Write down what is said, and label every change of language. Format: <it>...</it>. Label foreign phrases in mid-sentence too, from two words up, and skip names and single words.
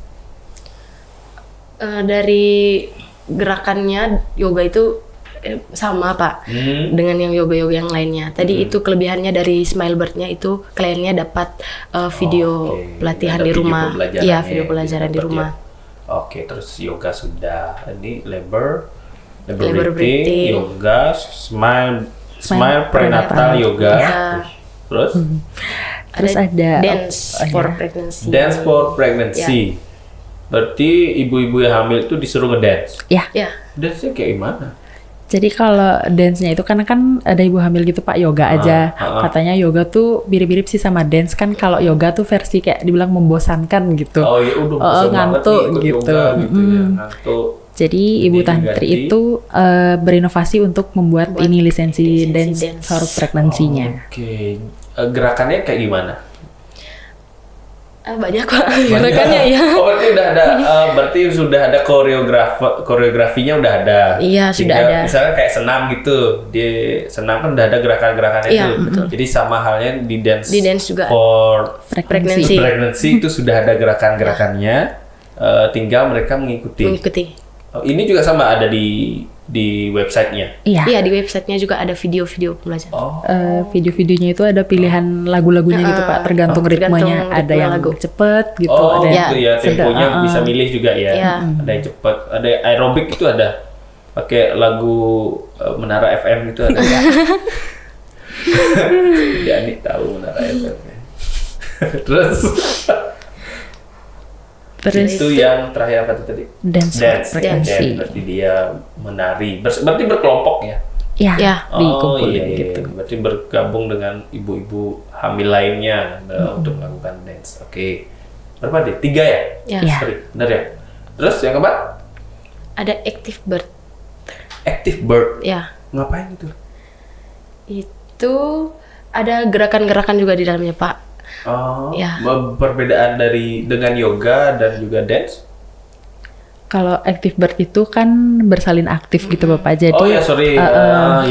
<id>Dari gerakannya yoga itu sama Pak dengan yang yoga-yoga yang lainnya. Tadi itu kelebihannya dari Smile Bird-nya itu kliennya dapat video Oke, pelatihan ada di video rumah. pembelajarannya Iya, yang video pelajaran di didapat rumah. ya. Oke, terus yoga sudah. Ini labor Labor breathing, breathing. yoga, smile Smile prenatal prenatal yoga. Yoga. Terus Terus ada</id> <en>dance for pregnancy. dance for pregnancy.</en> <id>Berarti ibu-ibu yang hamil itu disuruh ngedance. Ya. Ya. Dance-nya kayak gimana? Jadi kalau dance-nya itu kan ada ibu hamil gitu Pak, yoga aja. Katanya yoga tuh mirip-mirip sih sama dance kan. Kalau yoga tuh versi kayak dibilang membosankan gitu. Oh iya, udah bosan banget ngantuk nih ikut gitu. yoga gitu ya, ngantuk. Jadi ibu tantri diganti. itu berinovasi untuk membuat ini lisensi dance dance.</id> <en>for pregnancy-nya.</en> <id>Oke, gerakannya kayak gimana? Banyak Pak gerakannya ya. Oh, berarti berarti sudah ada koreografinya udah ada. Iya, sudah Tinggal ada. Misalnya kayak senam gitu, di senam kan udah ada gerakan-gerakannya Iya, itu. betul. Jadi sama halnya di dance, Di dance juga. for Pregnancy. pregnancy itu sudah ada gerakan-gerakannya, tinggal mereka mengikuti. Oh, ini juga sama ada di websitenya. Iya. Iya, di websitenya juga ada video-video pembelajaran. Oh, Video-videonya itu ada pilihan lagu-lagunya gitu Pak, tergantung ritmenya. tergantung Ada ritme yang lagu. cepet gitu, oh ada gitu ya, temponya sedang. bisa milih juga ya. Iya. Ada yang cepat, ada yang aerobik itu ada. Pakai lagu Menara FM itu ada. Dia nih tahu Menara FM. Terus itu yang terakhir apa tuh tadi?</id> <en>Dance for pregnancy.</en> <id>Berarti dia menari. Berarti berkelompok ya? Ya, Ya. dikumpulin iya. gitu. Berarti bergabung dengan ibu-ibu hamil lainnya untuk melakukan dance. Oke. Berapa deh? 3 ya? Ya. Iya. Sorry, benar ya? Terus yang keempat? Ada</id> <en>active birth. Active Bird.</en> <id>Ya, Ngapain itu? itu ada gerakan-gerakan juga di dalamnya Pak. Oh, Ya. perbedaan dengan yoga dan juga dance? Kalau</id> <en>active bird</en> <id>itu kan bersalin aktif gitu Bapak. Jadi Oh ya sorry, iya.</id>